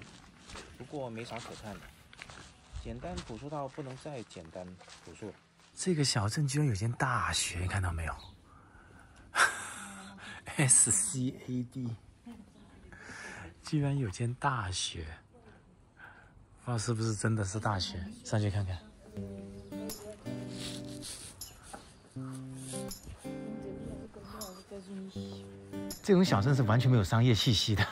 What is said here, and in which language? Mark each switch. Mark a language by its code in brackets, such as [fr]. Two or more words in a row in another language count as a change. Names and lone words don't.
[zh] 不過沒啥可看的，簡單樸素到不能再簡單樸素了。這個小鎮居然有間大學，你看到沒有 ？SCAD，居然有間大學，不知道是不是真的是大學？上去看看。這種小鎮是完全沒有商業氣息的。